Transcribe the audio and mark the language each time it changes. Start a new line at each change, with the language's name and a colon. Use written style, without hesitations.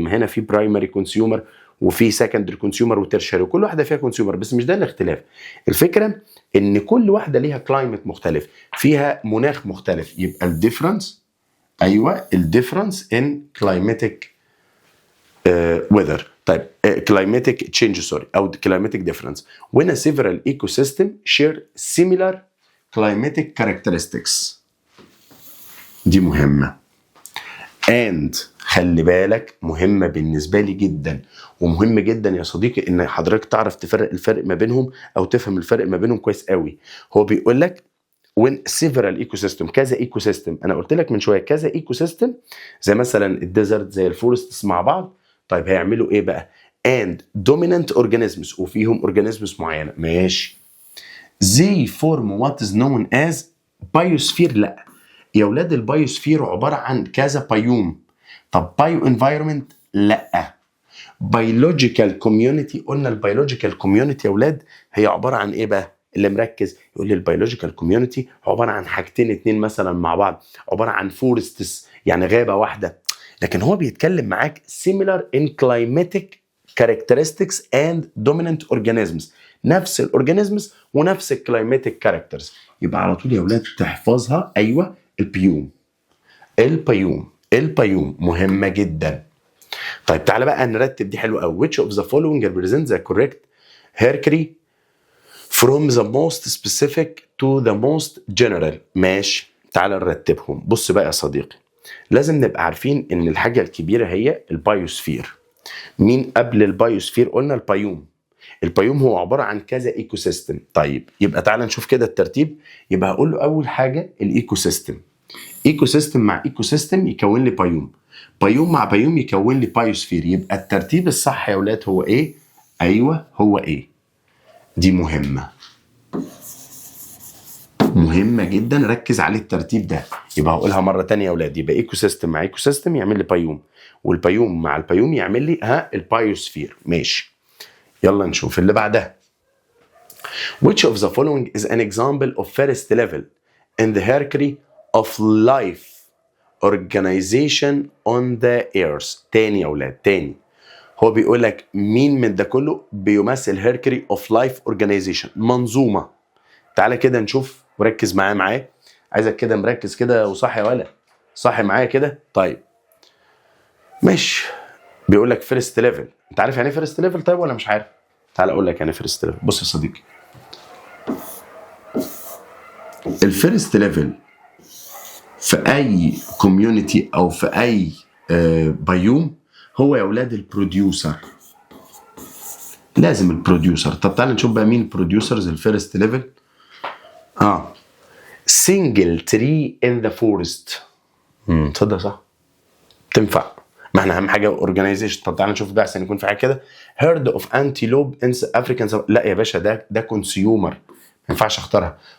Arabic: ما هنا في برايمري كونسيومر وفي سكندري كونسيومر وترشري وكل واحده فيها كونسيومر، بس مش ده الاختلاف. الفكره ان كل واحده ليها كلايمت مختلف، فيها مناخ مختلف. يبقى الديفرنس، ايوه الديفرنس ان كلايماتيك weather.
English: طيب climatic change sorry او climatic difference when a several ecosystem share similar climatic characteristics.
Arabic: دي مهمة. and خلي بالك مهمة بالنسبة لي جدا، ومهم جدا يا صديقي ان حضرتك تعرف تفرق الفرق ما بينهم او تفهم الفرق ما بينهم كويس قوي. هو بيقول لك when several ecosystem كذا ايكو سيستم. انا قلت لك من شويه كذا ايكو سيستم زي مثلا الديزرت زي الفورستس مع بعض. طيب هيعملوا ايه بقى؟ and dominant organisms وفيهم organisms معينه. ماشي.
English: they form what is known as biosphere.
Arabic: لا يا اولاد البايوسفير عباره عن كذا بايوم. طب بايو انفايرمنت؟ لا. بيولوجيكال كوميونتي. قلنا البيولوجيكال كوميونتي يا اولاد هي عباره عن ايه بقى؟ اللي مركز يقول لي البيولوجيكال كوميونتي عباره عن حاجتين اتنين مثلا مع بعض، عباره عن فورستس يعني غابه واحده.
English: لكن هو بيتكلم معاك similar in climatic characteristics and dominant organisms.
Arabic: نفس الاورجانيزمز ونفس الكلايماتيك كاركترز. يبقى على طول يا اولاد تحفظها. ايوه البيوم. البيوم مهمه جدا. طيب تعالى بقى نرتب دي حلوه قوي.
English: which of the following represents the correct hierarchy from the most specific to the most general.
Arabic: ماشي تعالى نرتبهم. بص بقى يا صديقي، لازم نبقى عارفين ان الحاجه الكبيره هي البايوسفير. مين قبل البايوسفير؟ قلنا البيوم. البيوم هو عباره عن كذا ايكو سيستم. طيب يبقى تعالى نشوف كده الترتيب. يبقى هقول له اول حاجه الايكو سيستم. ايكو سيستم مع ايكو سيستم يكون لي بايوم، بايوم مع بايوم يكون لي بايوسفير. يبقى الترتيب الصح يا اولاد هو ايه؟ ايوه هو ايه. دي مهمة جدا، ركز على الترتيب ده. يبقى هقولها مرة تانية يا اولاد. يبقى ايكو سيستم مع ايكو سيستم يعمل لي بايوم، والبايوم مع البايوم يعمل لي البايوسفير. ماشي يلا نشوف اللي بعدها.
English: Which of the following is an example of first level in the hierarchy of life organization on the earth.
Arabic: تاني يا اولاد تاني. هو بيقول لك مين من ده كله بيمثل هيركري اوف لايف اورجانيزيشن، منظومه. تعالى كده نشوف وركز معايا. عايزك كده مركز كده وصاحي يا ولا صاحي معايا كده. طيب ماشي. بيقول لك فيرست ليفل. انت عارف يعني ايه فيرست ليفل طيب ولا مش عارف؟ تعالى اقول لك يعني فيرست ليفل. بص يا صديقي، الفيرست ليفل في اي كوميونتي او في اي بايوم هو يا اولاد البروديوسر. لازم البروديوسر. طب تعالى نشوف بقى مين البروديوسرز الفيرست ليفل.
English: single tree in the forest.
Arabic: تصدق صح؟ تنفع. ما احنا اهم حاجه اورجانيزيشن. طب تعالى نشوف ده عشان يكون في حاجه كده.
English: herd of antelope in African.
Arabic: لا يا باشا ده كونسيومر، ما ينفعش اختارها.